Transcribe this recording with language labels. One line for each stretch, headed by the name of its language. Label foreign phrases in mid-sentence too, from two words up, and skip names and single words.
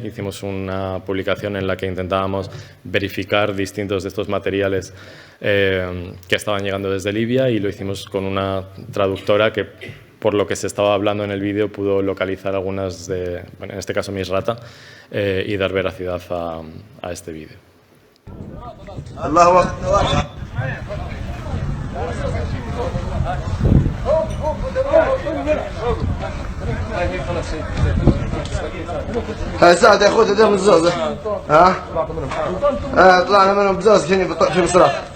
Spanish: Hicimos una publicación en la que intentábamos verificar distintos de estos materiales que estaban llegando desde Libia, y lo hicimos con una traductora que, por lo que se estaba hablando en el vídeo, pudo localizar algunas de, bueno, en este caso Misrata, y dar veracidad a este vídeo.
Arabic: الله أكبر. ساعد يا اخوي تديهم الزوز طلعنا منهم بزوز في مصرات